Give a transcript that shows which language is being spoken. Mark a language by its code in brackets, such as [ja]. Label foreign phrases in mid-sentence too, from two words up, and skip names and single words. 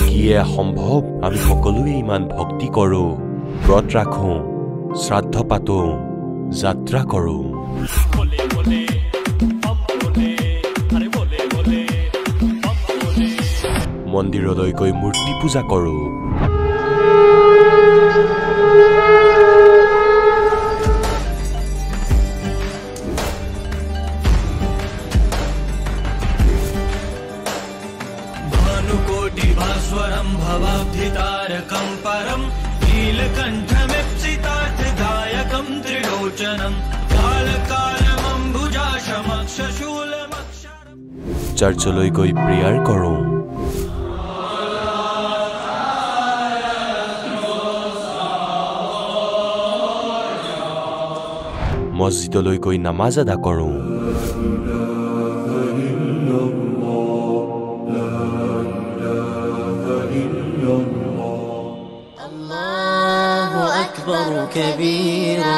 [as] কি সম্ভৱ আমি সকলোৱে ইমান ভক্তি কৰো ব্ৰত ৰাখো শ্ৰাদ্ধ পাতো যাত্ৰা কৰো মন্দিৰলৈ গৈ মূৰ্তি পূজা কৰো [sa] भानुकोटि भास्वरं भवाब्धितारकं परं नीलकण्ठमिप्सितार्थदायकं त्रिलोचनं कालकालमम्बुजाशमक्षशूलमक्षरं [as] चर्चলৈ গৈ প্ৰেয়াৰ কৰো মছজিদলৈ গৈ নামাজ আদা কৰো [ar] الله أكبر كبيرا